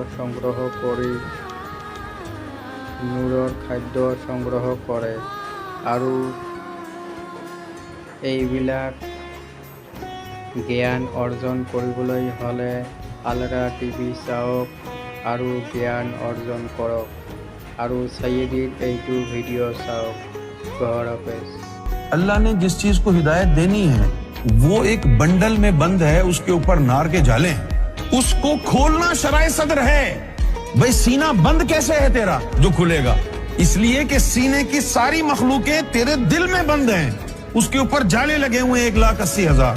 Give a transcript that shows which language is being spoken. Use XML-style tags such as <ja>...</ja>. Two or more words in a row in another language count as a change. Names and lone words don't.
<as>সংগ্ৰহ কৰে আৰু এইবিলাক জ্ঞান অৰ্জন কৰিবলৈ হ'লে আলৰা টিভি চাওক আৰু জ্ঞান অৰ্জন কৰক আৰু সৈয়দীৰ এইটো ভিডিঅ' চাওক। গহৰ হাফেজ।</as> <hi>अल्लाह ने जिस चीज को हिदायत देनी है वो एक बंडल में बंद है, उसके ऊपर नार के जाले हैं, उसको खोलना शराए सदर है। भाई सीना बंद कैसे है तेरा जो खुलेगा? इसलिए कि सीने की सारी मखलूकें तेरे दिल में बंद हैं, उसके ऊपर जाले लगे हुए 1,80,000।</hi>